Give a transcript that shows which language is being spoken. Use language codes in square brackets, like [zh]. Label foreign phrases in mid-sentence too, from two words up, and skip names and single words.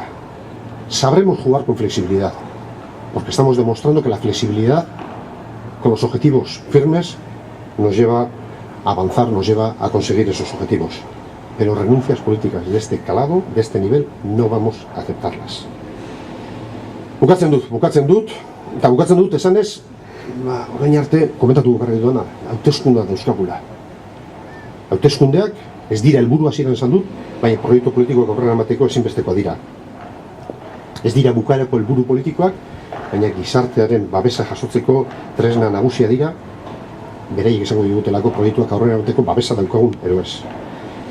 [es] Sabremos jugar con flexibilidad, porque estamos demostrando que la flexibilidad con los objetivos firmes nos lleva a avanzar, nos lleva a conseguir esos objetivos. Pero renuncias políticas de este calado, de este nivel, no vamos a aceptarlas. [eu] Bukatzen dut, esanez, orain arte, komentatu bukarri duena, hauteskundeak dauzkagula. Hauteskundeak ez dira helburu hasieran esan dut, baina proiektu politikoak aurrera emateko ezinbestekoa dira. Ez dira bukaerako helburu politikoak, baina gizartearen babesa jasotzeko tresna nagusia dira, beraiek esango digutelako proiektuak aurrera emateko babesa daukagun, edo ez.